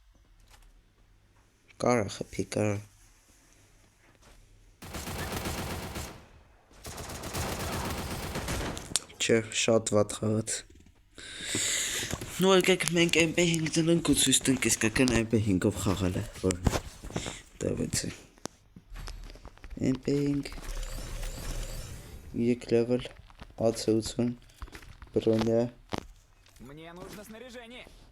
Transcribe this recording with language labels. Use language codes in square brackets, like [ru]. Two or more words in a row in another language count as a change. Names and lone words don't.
[hy] Կարա խփի կարա Չէ շատ վատ խաղաց Ну եկեք մենք MP5 դնենք ու ցույց տանք իսկական MP5-ով խաղալ է որ [ru] Давайте MP5 3 level AC80 броня Мне нужно снаряжение.